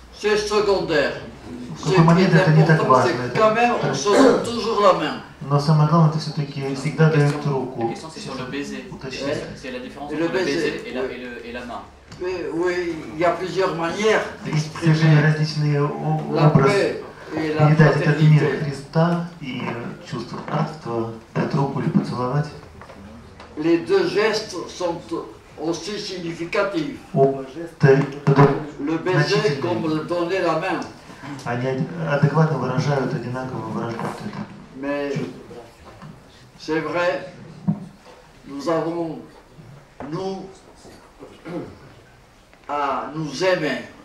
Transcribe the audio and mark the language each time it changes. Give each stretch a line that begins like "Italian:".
French: C'est secondaire. Ce qui est important, c'est que quand même on se donne toujours la main.
Russian: Но самое главное, это все-таки всегда дают руку.
French: La question c'est sur le baiser. C'est la différence entre le baiser et la main. Oui, il y a plusieurs manières d'exprimer la paix et la fraternité.
Russian: Христа и чувство братства, дать руку или поцеловать.
French: Les deux gestes sont aussi significatifs. Le baiser comme donner la main.
Russian: Они адекватно выражают, одинаково выражают это.
French: Mais c'est vrai, nous avons, à nous aimer.